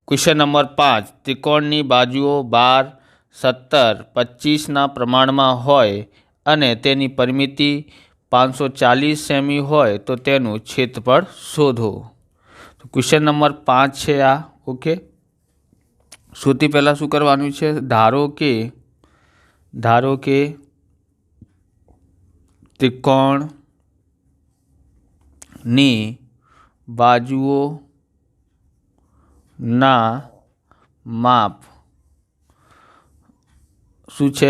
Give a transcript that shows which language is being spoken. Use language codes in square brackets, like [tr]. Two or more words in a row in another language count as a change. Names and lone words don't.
[en] question number [gu] 5 ત્રિકોણની બાજુઓ 12, 17, 25 પ્રમાણમાં હોય અને તેની પરિમિતિ 540 સેમી હોય તો તેનું ક્ષેત્રફળ શોધો। તો [en] question number [gu] 5 છે આ। ओके, સૌથી પહેલાં શું કરવાનું છે? ધારો કે ત્રિકોણની બાજુઓના માપ શું છે?